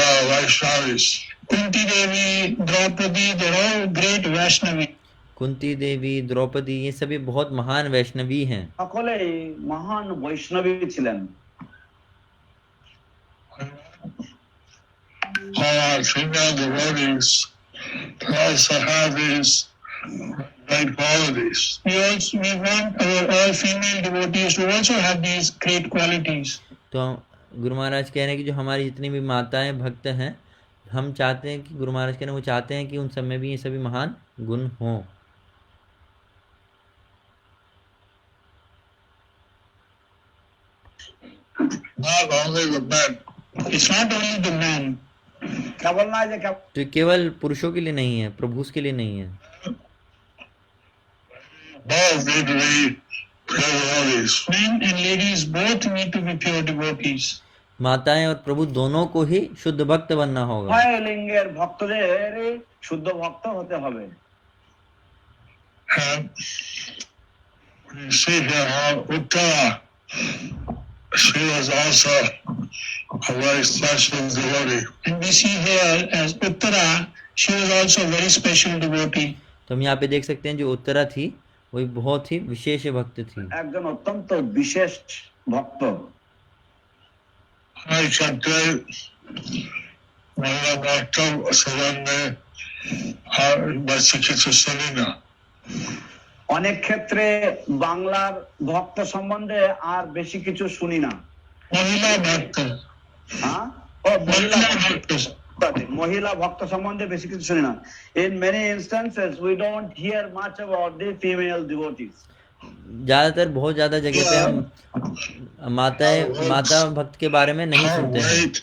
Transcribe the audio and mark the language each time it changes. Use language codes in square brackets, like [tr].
[en] Kunti Devi, Draupadi, they're all great Vaishnavi. [hi] Kunti देवी, द्रौपदी, ये सभी बहुत महान वैष्णवी हैं। [bn] সকলেই মহান বৈষ্ণবী ছিলেন। [en] Our female devotees also have these great qualities. We want our all female devotees to also have these great qualities. [hi] तो गुरु महाराज कह रहे हैं कि जो हमारी जितनी भी माताएं भक्त हैं, हम चाहते हैं कि गुरु महाराज कह रहे हैं वो चाहते हैं कि उन सब में भी ये सभी महान गुण हों। [en] Not only the men. It's not only the men. [bn] কেবল না যে [hi] तो केवल पुरुषों के लिए नहीं है, प्रभु के लिए नहीं है। [en] Both need to be pure devotees. Men and ladies both need to be pure devotees. [hi] माताएं और प्रभु दोनों को ही शुद्ध भक्त बनना होगा। [bn] উভয় লিঙ্গের ভক্তদের শুদ্ধ ভক্ত হতে হবে। [en] And you see here how Uttara, she was also a very special devotee. And we see here as Uttara, she was also a very special devotee. [hi] तो हम यहाँ पे देख सकते हैं जो उत्तरा थी वो एक बहुत ही विशेष भक्त थी। [bn] একজন অত্যন্ত বিশেষ ভক্ত। I ক্ষেত্রে মহিলা ভক্ত সাধারণে আর বেশি কিছু শুনি না। অনেক ক্ষেত্রে বাংলার ভক্ত সম্বন্ধে আর বেশি কিছু শুনি না। মহিলা ভক্ত, হ্যাঁ, ভক্ত, মহিলা ভক্ত সম্বন্ধে বেশি কিছু শুনি না। [en] In many instances we don't hear much about the female devotees. [hi] ज्यादातर बहुत ज्यादा जगह पे हम माता भक्त के बारे में नहीं सुनते हैं।